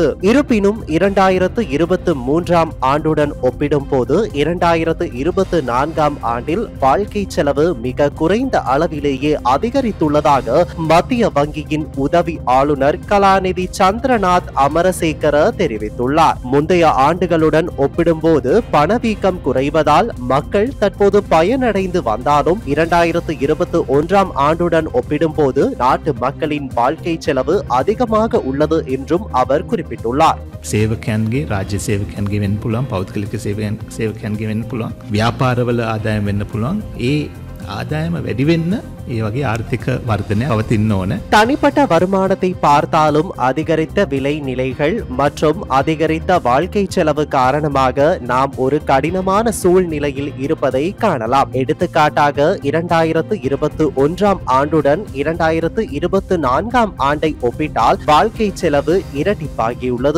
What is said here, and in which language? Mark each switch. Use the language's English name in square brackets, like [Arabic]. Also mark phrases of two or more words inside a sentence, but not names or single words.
[Tamil] இருப்பினும் 2023ஆம் ஆண்டுடன் ஒப்பிடும்போது 2024ஆம் ஆண்டில் வாழ்க்கை செலவு மிக குறைந்த அளவிலேயே அதிகரித்துள்ளதாக மத்திய வங்கியின் உதவி ஆளுநர் கலாநிதி சந்திரநாத் அமரசேகர தெரிவித்துள்ளார். முந்தைய ஆண்டுகளுடன் ஒப்பிடும்போது பணவீக்கம் குறைவதால் மக்கள் தற்போது பயனடைந்து வந்தாலும் 2021ஆம் ஆண்டுடன் ஒப்பிடும்போது நாட்டு மக்களின் வாழ்க்கை செலவு அதிகமாக உள்ளது என்றும் அவர் குறிப்பிட்டுள்ளார். [Sinhala] සේවකයන්ගේ රාජ්‍ය සේවකයන්ගේ වෙන්න පුළුවන්, පෞද්ගලික සේවකයන්ගේ වෙන්න පුළුවන්, ව්‍යාපාරවල ආදායම් වෙන්න පුළුවන්. ඒ ආදායම වැඩි වෙන්න ඒ වගේ ආර්ථික වර්ධනය පවතින්න ඕන. [Tamil] தனிப்பட்ட வருமானத்தை பார்த்தாலும் அதிகரித்த விலை நிலைகள் மற்றும் அதிகரித்த வாழ்க்கை செலவு காரணமாக நாம் ஒரு கடினமான சூழ்நிலையில் இருப்பதை காணலாம். எடுத்துக்காட்டாக 2021ஆம் ஆண்டுடன் 2024ஆம் ஆண்டை ஒப்பிட்டால் வாழ்க்கை செலவு இரட்டிப்பாகியுள்ளது.